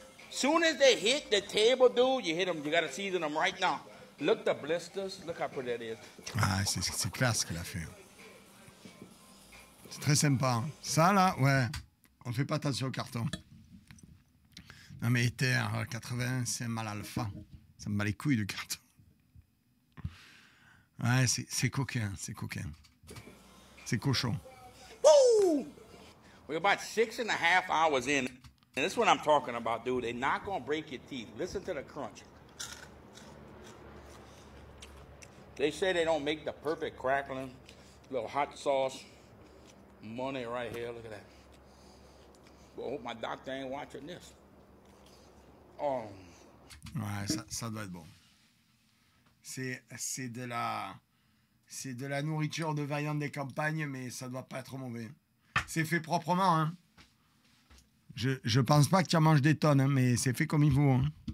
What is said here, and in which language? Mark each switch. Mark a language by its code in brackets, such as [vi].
[en] Soon as they hit the table, dude, you hit them. You gotta season them right now. Look the blisters. Look how pretty that is. [fr] Ah, c'est classe ce qu'il a fait. C'est très sympa. Hein. Ça, là, ouais. On ne fait pas attention au carton. Non, mais Ether 80, c'est un mal alpha. Ça me bat les couilles, le carton. Ouais, c'est coquin, c'est coquin. C'est cochon. [en] Woo! We're about 6.5 hours in. And this is what I'm talking about, dude. They're not going to break your teeth. Listen to the crunch. They say they don't make the perfect crackling. Little hot sauce. Money right here. Look at that. Well, I hope my doctor ain't watching this. Oh. [fr] Ouais, ça doit être bon. C'est de la nourriture de vaillante des campagnes, mais ça doit pas être mauvais. C'est fait proprement, hein. Je pense pas que tu en manges des tonnes, hein, mais c'est fait comme il faut. Hein.